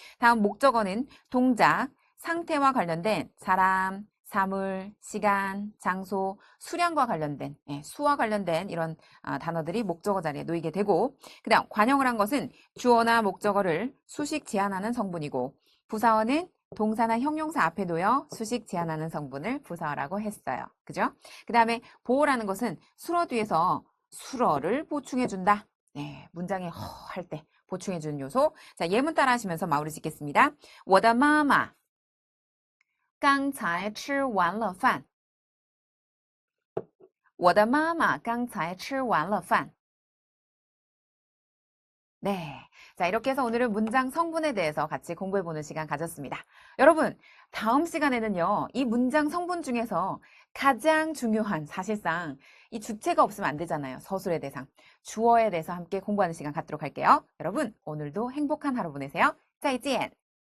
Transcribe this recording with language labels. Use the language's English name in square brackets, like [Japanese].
[Korean] 다음 목적어는 동작, 상태와 관련된 사람, 사물, 시간, 장소, 수량과 관련된 수와 관련된 이런 단어들이 목적어 자리에 놓이게 되고 그 다음 관형을 한 것은 주어나 목적어를 수식 제한하는 성분이고 부사어는 동사나 형용사 앞에 놓여 수식 제한하는 성분을 부사어라고 했어요. 그죠? 그 다음에 보어라는 것은 수어 뒤에서 수어를 보충해준다. 네, 문장에 허 할 때 보충해주는 요소. 자, 예문 따라 하시면서 마무리 짓겠습니다. [Chinese] 我的妈妈刚才吃完了饭。我的妈妈刚才吃完了饭。 [Korean] 네. 자, 이렇게 해서 오늘은 문장 성분에 대해서 같이 공부해보는 시간 가졌습니다. 여러분, 다음 시간에는요, 이 문장 성분 중에서 가장 중요한, 사실상 이 주체가 없으면 안 되잖아요. 서술의 대상. 주어에 대해서 함께 공부하는 시간 갖도록 할게요. 여러분, 오늘도 행복한 하루 보내세요. [Chinese] 再见.